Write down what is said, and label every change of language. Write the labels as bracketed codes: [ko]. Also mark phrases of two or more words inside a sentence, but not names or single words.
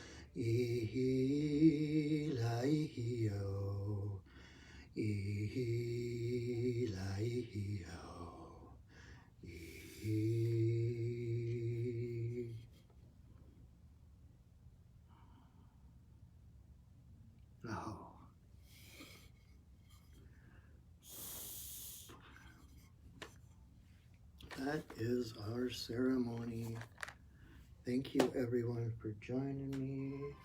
[en] ihi, la ihi ho, ihi, la ihi ho, ihi. Now, that is our ceremony. Thank you everyone for joining me.